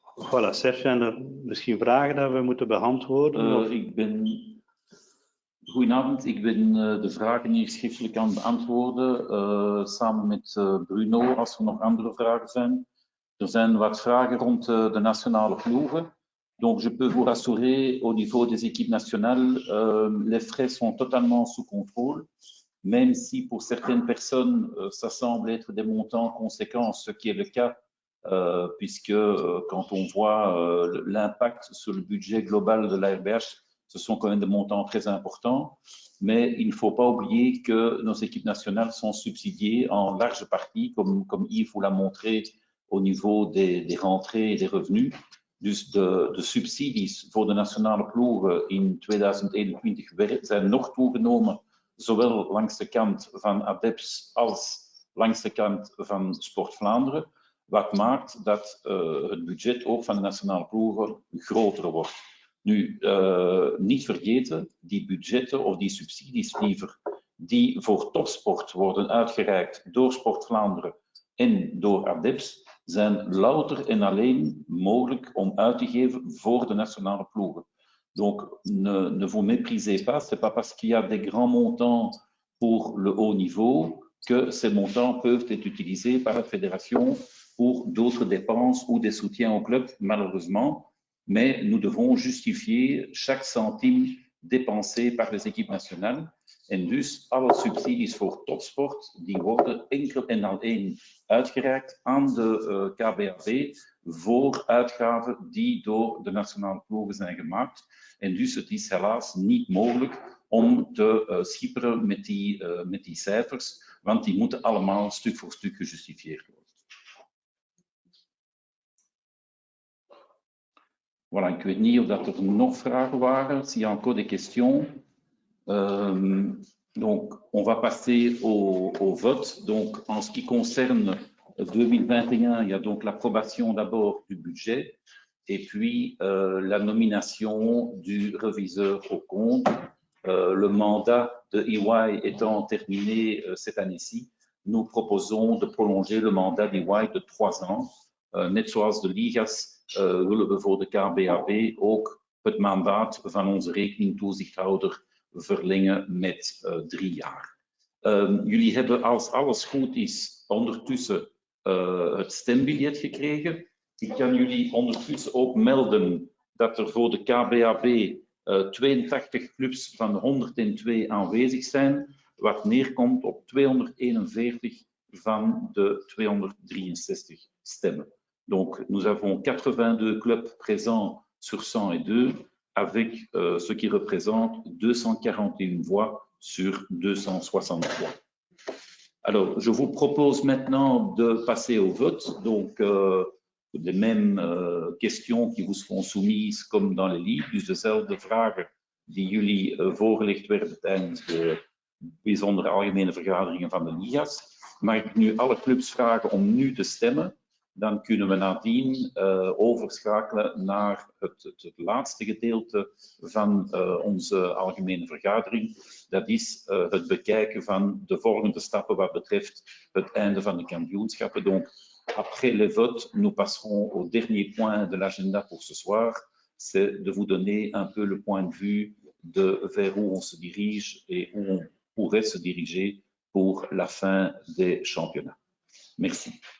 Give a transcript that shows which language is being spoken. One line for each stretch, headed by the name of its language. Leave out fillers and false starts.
Dutch: Voilà, Serge, zijn er misschien vragen dat we moeten beantwoorden? Goedenavond, ik ben de vragen hier schriftelijk aan het beantwoorden, samen met Bruno, als er nog andere vragen zijn. Er zijn wat vragen rond de nationale ploegen.
French: Donc, je peux vous rassurer, au niveau des équipes nationales, les frais sont totalement sous contrôle, même si pour certaines personnes, ça semble être des montants conséquents, ce qui est le cas, puisque quand on voit l'impact sur le budget global de la RBH, ce sont quand même des montants très importants, mais il ne faut pas oublier que nos équipes nationales sont subsidiées en large partie, comme Yves vous l'a montré, au niveau des rentrées et des revenus.
Dutch: Dus de subsidies voor de nationale ploegen in 2021 zijn nog toegenomen, zowel langs de kant van ADEPS als langs de kant van Sport Vlaanderen, wat maakt dat het budget ook van de nationale ploegen groter wordt. Nu, niet vergeten, die budgetten of die subsidies liever, die voor topsport worden uitgereikt door Sport Vlaanderen en door ADEPS, zijn louter en alleen mogelijk om uit te geven voor de nationale ploegen.
French: Donc, ne vous méprisez pas, c'est pas parce qu'il y a des grands montants pour le haut niveau que ces montants peuvent être utilisés par la fédération pour d'autres dépenses ou des soutiens au club, malheureusement. Mais nous devons justifier chaque centime dépensé par les équipes nationales.
Dutch: En dus alle subsidies voor topsport, die worden enkel en alleen uitgereikt aan de KBAB voor uitgaven die door de nationale ploegen zijn gemaakt. En dus het is helaas niet mogelijk om te schipperen met die cijfers, want die moeten allemaal stuk voor stuk gejustificeerd worden. Voilà, ik weet niet of dat er nog vragen waren.
French: S'il y a encore des questions. Donc, on va passer au vote. Donc, en ce qui concerne 2021, il y a donc l'approbation d'abord du budget et puis la nomination du reviseur au compte. Le mandat de EY étant terminé cette année-ci, nous proposons de prolonger le mandat d'EY de 3 ans.
Dutch: Net zoals de ligas willen we voor de KBAB ook het mandaat van onze rekeningtoezichthouder verlengen met 3 jaar. Jullie hebben, als alles goed is, ondertussen het stembiljet gekregen. Ik kan jullie ondertussen ook melden dat er voor de KBAB 82 clubs van de 102 aanwezig zijn, wat neerkomt op 241 van de 263 stemmen.
French: Donc, nous avons 82 clubs présents sur 102, avec ce qui représente 241 voix sur 263. Alors, je vous propose maintenant de passer au vote. Donc, de mêmes questions qui vous seront soumises comme dans les livres,
Dutch: dus dezelfde vragen die jullie voorgelegd werden tijdens de bijzondere algemene vergaderingen van de liga's. Mag ik nu alle clubs vragen om nu te stemmen? Dan kunnen we nadien overschakelen naar het laatste gedeelte van onze algemene vergadering. Dat is het bekijken van de volgende stappen wat betreft het einde van de kampioenschappen.
French: Donc, après les votes, nous passerons au dernier point de l'agenda pour ce soir. C'est de vous donner un peu le point de vue de vers où on se dirige et où on pourrait se diriger pour la fin des championnats. Merci.